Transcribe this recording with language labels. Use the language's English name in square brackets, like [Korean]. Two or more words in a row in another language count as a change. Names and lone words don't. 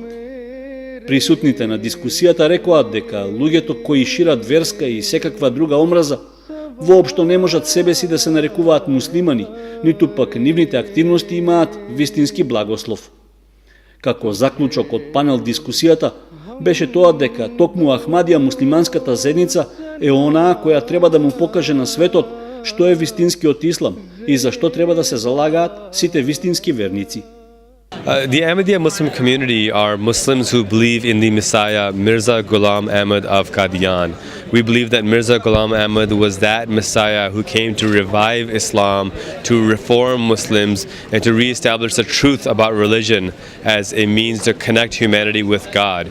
[Macedonian] Присутните на дискусијата рекоа дека луѓето кои шират верска и секаква друга омраза воопшто не можат себе си да се нарекуваат муслимани, ниту пак нивните активности имаат вистински благослов. Како заклучок од панел дискусијата беше тоа дека токму Ахмадија муслиманската заедница е онаа која треба да му покаже на светот што е вистинскиот ислам и зашто треба да се залагаат сите вистински верници. [English] The Ahmadiyya Muslim community are Muslims who believe in the Messiah Mirza Ghulam Ahmad of Qadian. We believe that Mirza Ghulam Ahmad was that Messiah who came to revive Islam, to reform Muslims, and to re-establish the truth about religion as a means to connect humanity with God.